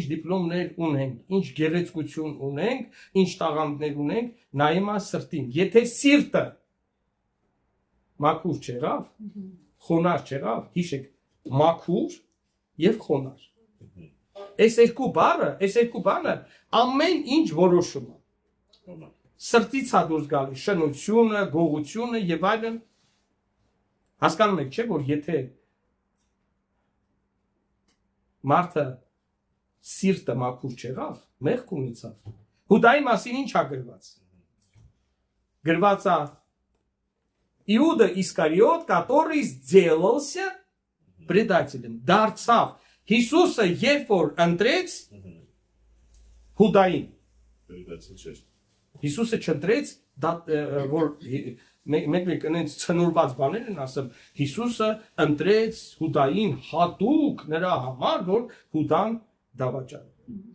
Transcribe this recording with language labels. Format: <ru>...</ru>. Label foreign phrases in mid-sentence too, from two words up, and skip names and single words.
<hy>դիպլոմներ ունենք, ինչ գեղեցկություն ունենք, ինչ տաղանդներ ունենք, նայում է սրտին։ Եթե սիրտը մաքուր չեղավ, խոնար չեղավ, հիշեք, մաքուր եւ խոնար։ Այս երկու բանը ամեն ինչ որոշում է։ Սրտից է դուրս գալի շնությունը, գողությունը եւ այլն։ Հասկանում եք, չէ՞, որ եթե մարդը սիրտը մաքուր չեղավ, մեղք ունեցավ։ Հուդայի մասին ինչ է գրված։ Գրված է</hy> <ru>Иуда Искариот, который сделался предателем,</ru> <hy>դարձավ Հիսուսը երբ որ ընտրեց Հուդային։ Հիսուսը չընտրեց, որ մեկ այնց ցնորված բաներ են ասում, Հիսուսը ընտրեց Հուդային հատուկ նրա համար, որ Հուդան դավաճանի։</hy>